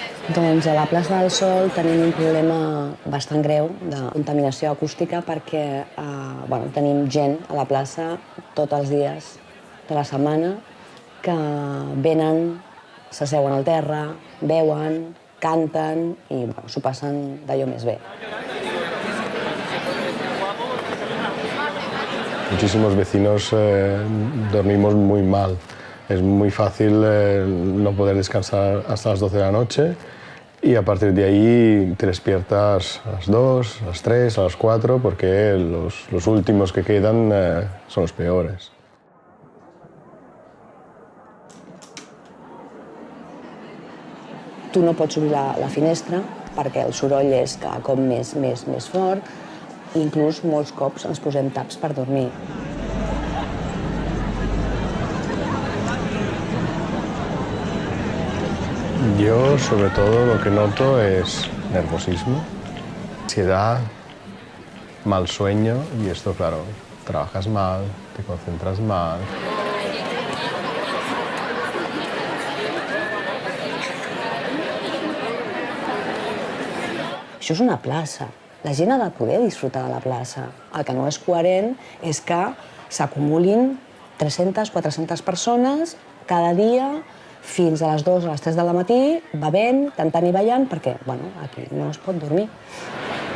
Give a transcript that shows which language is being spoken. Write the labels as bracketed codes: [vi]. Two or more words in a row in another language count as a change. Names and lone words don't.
[ca] Doncs a la plaça del Sol tenim un problema bastant greu de contaminació acústica perquè tenim gent a la plaça tots els dies de la setmana que venen, s'asseuen al terra, beuen, canten i s'ho passen d'allò més bé. [es] Muchísimos vecinos dormimos muy mal. Es muy fácil no poder descansar hasta las 12 de la noche y a partir de ahí te despiertas a las 2, a las 3, a las 4 porque los últimos que quedan son los peores. [ca] Tu no pots obrir la finestra perquè el soroll és cada cop més fort i inclús molts cops ens posem taps per dormir. [es] Yo, sobre todo, lo que noto es nerviosismo, ansiedad, mal sueño y esto, claro, trabajas mal, te concentras mal. [ca] Això és una plaça. La gent ha de poder disfrutar de la plaça. El que no és coherent és que s'acumulin 300-400 persones cada dia fins a les 2 o les 3 del matí, bevent, cantant i ballant, perquè aquí no es pot dormir.